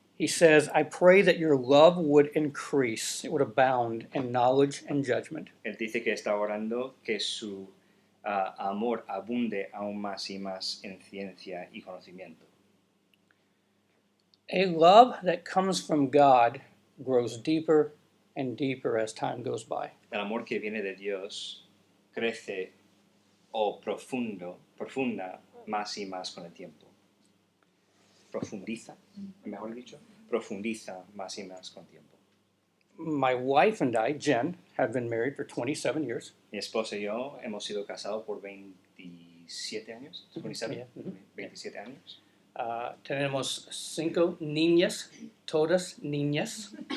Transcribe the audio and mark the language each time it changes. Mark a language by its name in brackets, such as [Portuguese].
[English] he says, I pray that your love would increase, it would abound in knowledge and judgment. [Spanish] él dice que está orando que su amor abunde aún más y más en ciencia y conocimiento. [English] A love that comes from God grows deeper and deeper as time goes by. [Spanish] El amor que viene de Dios crece o profunda más y más con el tiempo. Profundiza, mejor dicho, profundiza más y más con el tiempo. [English] My wife and I, Jen, have been married for 27 years. [Spanish] Mi esposa y yo hemos sido casados por 27 años, 27, [English] Yeah, mhm. [Spanish] 27 años. Tenemos 5 niñas, todas niñas.